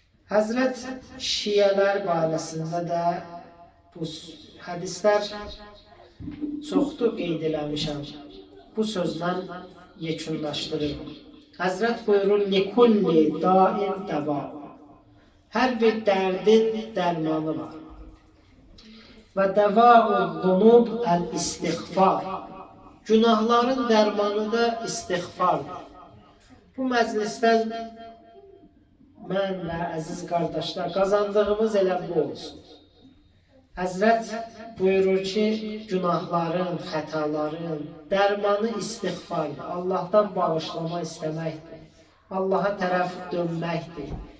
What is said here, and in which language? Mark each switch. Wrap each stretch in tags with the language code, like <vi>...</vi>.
<az>Həzrət şiyələr barəsində də bu hədislər çoxdur qeyd eləmişəm. Bu sözlə yekunlaşdırırım. Həzrət buyurur,</az> <ar>likulli dain dəva.</ar> <az>Hər bir dərdin dərmanı var.</az> <ar>Və dəva'ud-dunub əl-istiğfar.</ar> <az>Günahların dərmanı da istiğfardır. Bu məclisdən mən və əziz qardaşlar qazandığımız elə bu olsun. Həzrət buyurur ki, günahların, xətaların dərmanı istiğfardır. Allahdan bağışlama istəməkdir. Allaha tərəf dönməkdir.</az>